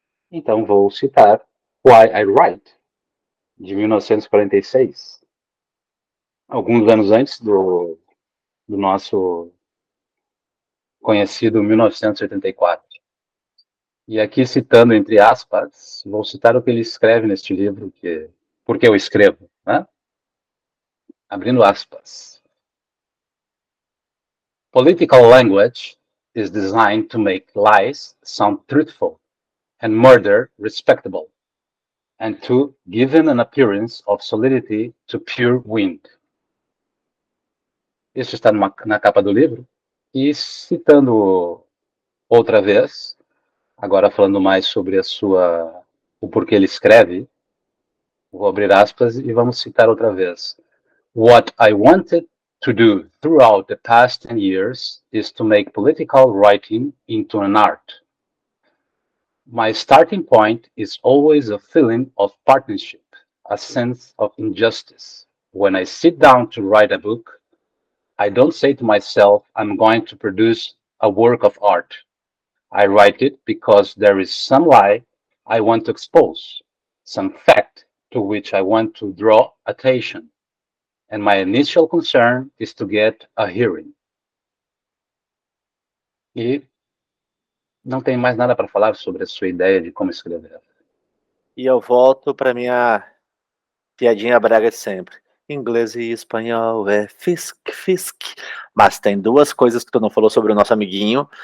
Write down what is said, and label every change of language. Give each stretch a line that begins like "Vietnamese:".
Portuguese: Então vou citar Why I Write, de 1946, alguns anos antes do nosso conhecido 1984. E aqui citando entre aspas, vou citar o que ele escreve neste livro, porque eu escrevo, né? Abrindo aspas.
English: Political language is designed to make lies sound truthful and murder respectable, and to give an appearance of solidity to pure wind.
Portuguese: Isso está na capa do livro. E citando outra vez, agora falando mais sobre o porquê ele escreve, vou abrir aspas e vamos citar outra vez.
English: What I wanted to do throughout the past 10 years is to make political writing into an art. My starting point is always a feeling of partnership, a sense of injustice. When I sit down to write a book, I don't say to myself, I'm going to produce a work of art. I write it because there is some lie I want to expose, some fact to which I want to draw attention, and my initial concern is to get a hearing.
Portuguese: E não tem mais nada para falar sobre a sua ideia de como escrever. E eu volto para minha piadinha brega de sempre. Inglês e espanhol é fisk, fisk. Mas tem duas coisas que tu não falou sobre o nosso amiguinho.